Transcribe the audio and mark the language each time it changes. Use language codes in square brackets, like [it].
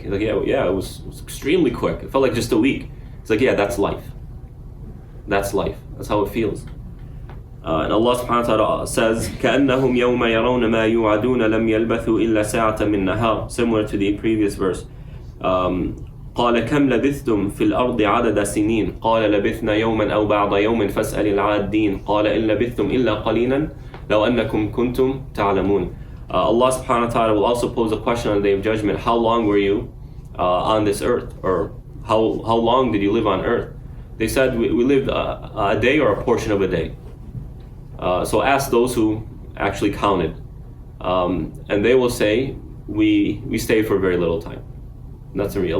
[en] He's like, yeah, it was extremely quick. It felt like just a week. He's like, yeah, that's life. That's life. That's how it feels. And Allah subhanahu wa ta'ala says, [ar] كَأَنَّهُمْ يَوْمَ يَرَوْنَ مَا يُوعَدُونَ لَمْ يَلْبَثُوا إِلَّا سَاعَةً مِّن نَهَارٍ, [en] similar to the previous verse. [ar] قال كم لبثتم في الأرض عدد سنين قال لبثنا يوما أو بعض يوم فاسأل العادين قال إن لبثتم إلا قليلا لو أنكم كنتم تعلمون. [en] Allah subhanahu wa ta'ala will also pose a question on the day of judgment. How long were you on this earth? Or how long did you live on earth? They said we lived a day or a portion of a day. So ask those who actually counted. And they will say, we stayed for very little time. That's real.